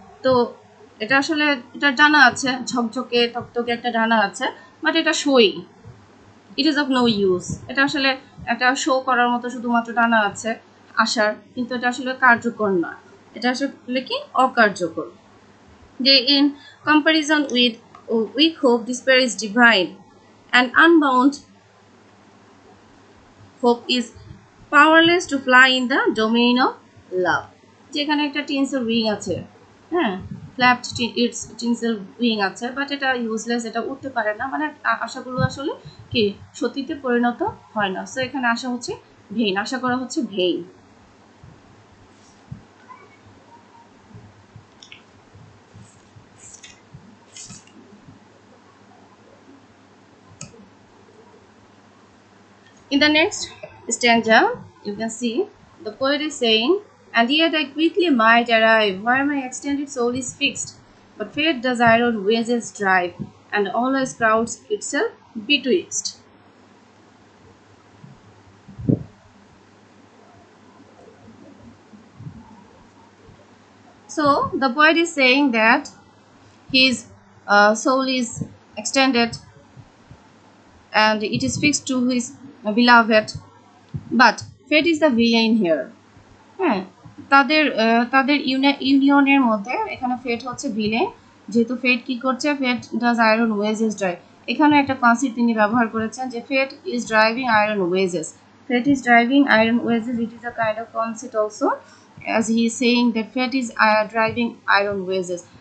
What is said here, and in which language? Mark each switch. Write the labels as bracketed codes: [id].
[bn] তো এটা আসলে এটা ডানা আছে, ঝকঝকে টকটকে একটা ডানা আছে, বাট এটা শোই, [en] It is of no use. [bn] এটা আসলে একটা শো করার মতো শুধুমাত্র ডানা আছে আশার, কিন্তু এটা আসলে কার্যকর না, এটা আসলে কি অকার্যকর। যে [en] In comparison with weak hope, despair is divine, and unbound hope is powerless to fly in the domain of love. [bn] যেখানে একটা টিনসেল উইং আছে, হ্যাঁ, ফ্ল্যাপড ইটস টিনসেল উইং আছে, বাট এটা ইউজলেস, এটা উঠতে পারে না, মানে আশাগুলো আসলে কি সত্যিতে পরিণত হয় না। সো এখানে আশা হচ্ছে ভেইন, আশা করা হচ্ছে vein. [en] In the next stanza, you can see the poet is saying, and yet I quickly might arrive where my extended soul is fixed, but fate does iron wages drive, and always crowds itself betwixt. So the poet is saying that his soul is extended and it is fixed to his beloved, but fate is the villain here. [bn] হ্যাঁ, তাদের ইউনিয়নের মধ্যে এখানে ফেট হচ্ছে villain, যেহেতু ফেট কি করছে, [en] Fate does iron wages drive. [bn] এখানে একটা কনসেপ্ট তিনি ব্যবহার করেছেন যে [en] Fate is driving iron wages, fate is driving iron wages, it is a kind of concept also, as he is saying that fate is driving iron wages.